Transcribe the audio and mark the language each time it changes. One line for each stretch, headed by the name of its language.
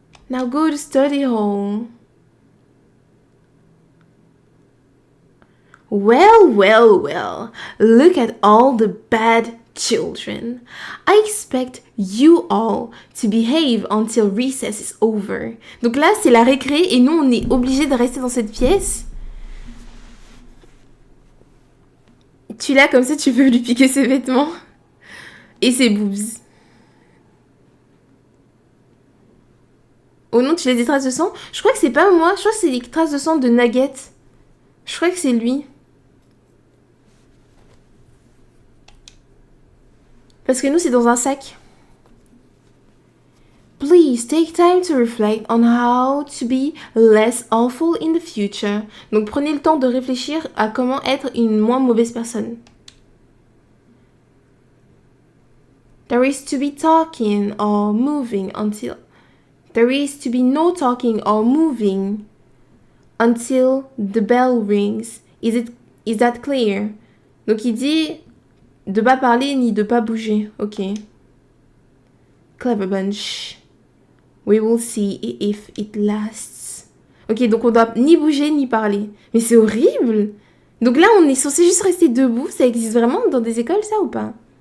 English: Now go to study hall. Well, well, well. Look at all the bad children. I expect you all to behave until recess is over.
French: Donc là, c'est la récré et nous, on est obligés de rester dans cette pièce. Tu l'as comme ça, tu peux lui piquer ses vêtements. Et ses boobs. Oh non, tu laisses des traces de sang? Je crois que c'est pas moi. Je crois que c'est les traces de sang de Nugget. Je crois que c'est lui. Parce que nous, c'est dans un sac.
English: Please take time to reflect on how to be less awful in the future.
French: Donc prenez le temps de réfléchir à comment être une moins mauvaise personne.
English: There is to be talking or moving until... There is to be no talking or moving until the bell rings. Is that clear?
French: Donc il dit de pas parler ni de pas bouger.
English: Ok. Clever bunch. We will see if it lasts.
French: Ok, donc on doit ni bouger ni parler. Mais c'est horrible. Donc là, on est censé juste rester debout. Ça existe vraiment dans des écoles, ça, ou pas?